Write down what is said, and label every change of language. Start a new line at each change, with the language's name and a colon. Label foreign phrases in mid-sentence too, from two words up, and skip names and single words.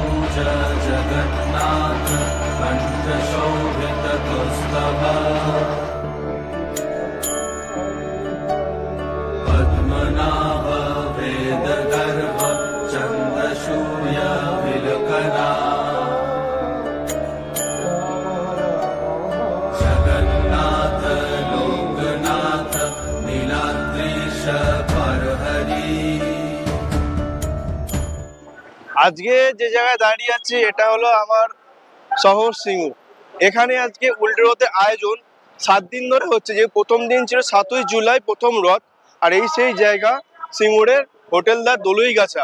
Sanskrit: जगन्नाथ कण्ठशोभितकौस्तुभ पद्मनाभ वेदगर्भ चन्द्रसूर्य विलकना जगन्नाथ लोकनाथ नीलाद्रीश परहरि।
Bangla: আজকে যে জায়গায় দাঁড়িয়ে আছি এটা হলো আমার শহর সিঙ্গুর। এখানে আজকে উল্টো রথের আয়োজন 7 দিন ধরে হচ্ছে। যে প্রথম দিন ছিল 7ই জুলাই প্রথম রথ, আর এই সেই জায়গা সিঙ্গুরের হোটেল দা দলুইগাছা।